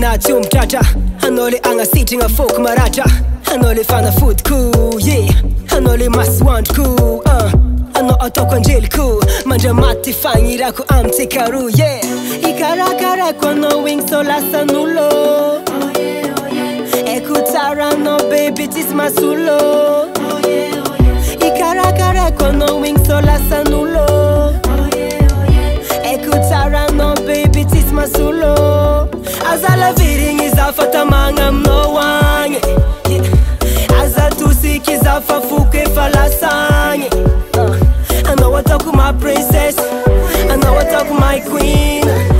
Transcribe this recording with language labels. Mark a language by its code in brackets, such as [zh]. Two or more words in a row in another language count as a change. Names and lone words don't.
[mg] anaty ombitratra anao le agnasitragna fôko maratra anao le fanafodiko ye anao le masoandroko anao ataoko andreliko mandramaty fagnirako amitsikaroa ye ikarakarako anao wing so lasan'olo eko tsara anao baby tsisy masolo ikarakarako anao wing so lasan'olo eko tsara anao baby tsisy masolo aza lavirigny zafatamagna aminao agny aza tosika zafa foky efa lasagny anao ataoko [en] my princess [mg] anao ataoko [en] my queen